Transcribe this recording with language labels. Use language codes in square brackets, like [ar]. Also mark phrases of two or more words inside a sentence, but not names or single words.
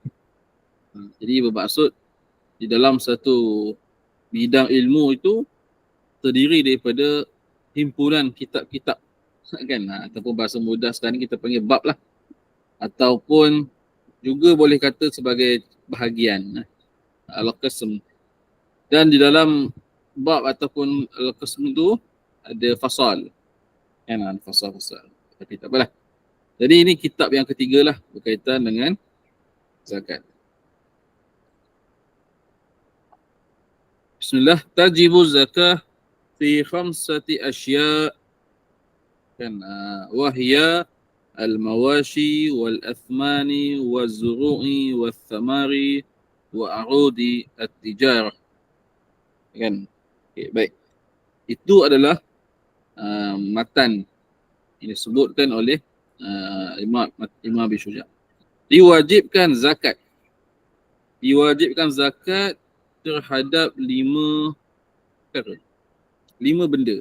[ms] Jadi bermaksud di dalam satu bidang ilmu itu terdiri daripada himpunan kitab-kitab kan, ataupun bahasa mudah sekarang kita panggil bab lah, ataupun juga boleh kata sebagai bahagian al-qism. Dan di dalam bab ataupun al-qism itu ada fasal. Kan, fasal-fasal. Tapi tak apalah. Jadi ini kitab yang ketiga lah berkaitan dengan zakat. Bismillah. [ar] تجب الزكاة في خمسة أشياء'. Kan, وهي المواشي والأثمان والزروع والثمار وعروض التجارة. [ms] Kan? Okay, baik. Itu adalah matan yang disebutkan oleh Imam Abi Syuja'. Diwajibkan zakat terhadap 5 perkara, 5 benda.